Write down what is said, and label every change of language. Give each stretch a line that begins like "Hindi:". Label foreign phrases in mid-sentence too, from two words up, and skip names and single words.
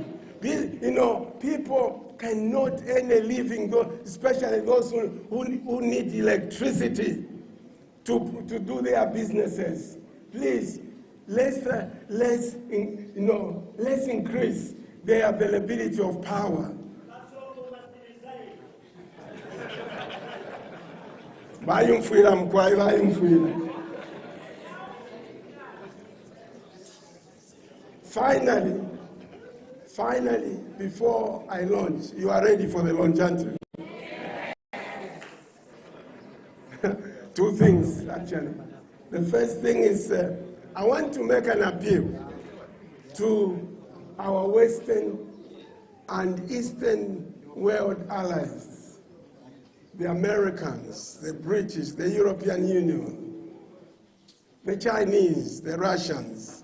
English: People cannot earn a living, especially those who need electricity to do their businesses. Please, let's increase the availability of power.
Bemba: Bayumfuira mkwai, bayumfuira.
English: Finally, before I launch, you are ready for the launch, aren't you? Two things, actually. The first thing is I want to make an appeal to our Western and Eastern world allies, the Americans, the British, the European Union, the Chinese, the Russians.